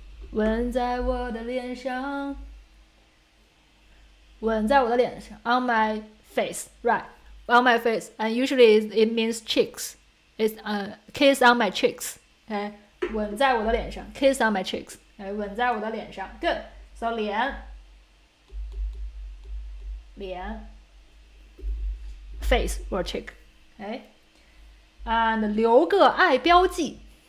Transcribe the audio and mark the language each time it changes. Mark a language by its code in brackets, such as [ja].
[zh] 吻在我的脸上，吻在我的脸上 [en] on my face, right? On my face, and usually it means cheeks. It's kiss on my cheeks. Okay, [zh] 吻在我的脸上 [en] ，kiss on my cheeks. Okay, [zh] 吻在我的脸上 [en] ，good. So 脸 face or cheek. [zh] Okay, and 留个爱标记。